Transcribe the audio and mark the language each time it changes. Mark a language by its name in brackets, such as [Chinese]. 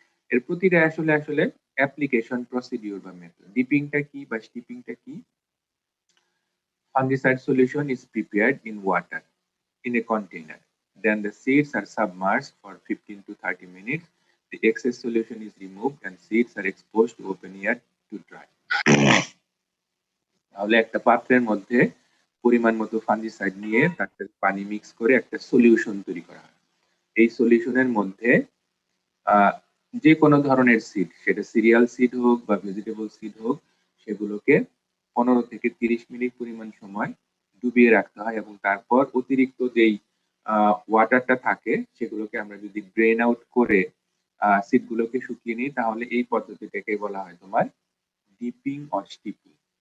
[Bangla] এর প্রতিটা আসলে আসলে অ্যাপ্লিকেশন প্রসিডিউর বা মেথড। ডিপিংটা কি বা স্টিপিংটা কি? [English] Fungicide solution is prepared in water in a container. Then the seeds are submerged for 15 to 30 minutes. The excess solution is removed and seeds are exposed to open air to dry. [Bangla] তাহলে একটা পাত্রের মধ্যে পরিমাণ মতো fungicide নিয়ে তাতে পানি mix করে একটা সলিউশন তৈরি করা হয়। এই সলিউশনের মধ্যে যে কোনো ধরনের সিড, সেটা সিরিয়াল সিড হোক বা ভেজিটেবল সিড হোক, সেগুলোকে 15 থেকে 30 মিনিট পরিমাণ সময় ডুবিয়ে রাখতে হয় এবং তারপর অতিরিক্ত যেই ওয়াটারটা থাকে সেগুলোকে আমরা যদি ড্রেন আউট করে সিডগুলোকে শুকিয়ে নিই তাহলে এই পদ্ধতিটাকে বলা হয় তোমার ডিপিং অর স্টিপিং।